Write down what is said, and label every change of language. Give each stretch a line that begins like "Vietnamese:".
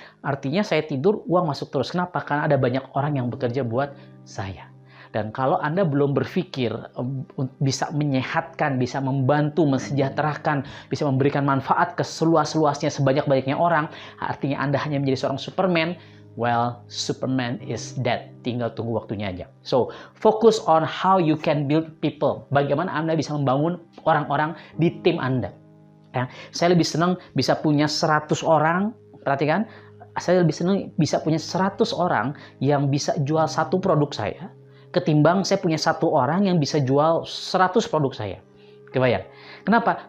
Indonesian: Artinya saya tidur, uang masuk terus. Kenapa? Karena ada banyak orang yang bekerja buat saya. Dan kalau Anda belum berpikir bisa menyehatkan, bisa membantu, mensejahterakan, bisa memberikan manfaat ke seluas-luasnya, sebanyak-banyaknya orang, artinya Anda hanya menjadi seorang Superman.
English: Well, Superman is dead.
Indonesian: Tinggal tunggu waktunya aja.
English: So, focus on how you can build people.
Indonesian: Bagaimana Anda bisa membangun orang-orang di tim Anda. Ya, saya lebih senang bisa punya 100 orang. Perhatikan, saya lebih senang bisa punya 100 orang yang bisa jual satu produk saya, ketimbang saya punya 1 orang yang bisa jual 100 produk saya. Kebayang? Kenapa?